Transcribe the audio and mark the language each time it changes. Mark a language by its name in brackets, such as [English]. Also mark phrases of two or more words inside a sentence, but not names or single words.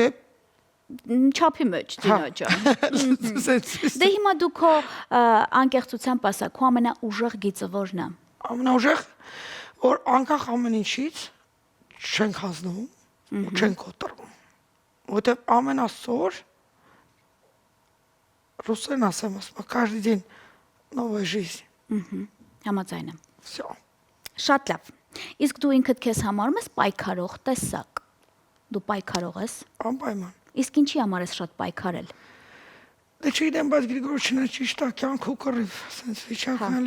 [Armenian] Չափի մեջ դինա ջան։ Դե հիմա դու քո անկեղծությամբ ասա, քո ամենաուժեղ գիծը որն է։ Ամենաուժեղ որ անկախ ամեն ինչից չենք հանձնում ու չենք կոտրվում։ Որտեւ ամենասոր ռուսերեն ասեմ, [Russian] каждый день новая жизнь։ [Armenian] Համաձայն եմ։ [Russian] Всё։ [Armenian] Շատ լավ։ Իսկ դու ինքդ քեզ համարում ես պայքարող տեսակ։ Դու պայքարող ես։ Անպայման։ Իսկ ինչի համար ես շատ պայքարել։ Դե չգիտեմ, բայց Գրիգորյանը ճիշտ է, կյանք ու կռիվ, sense վիճակն էլի։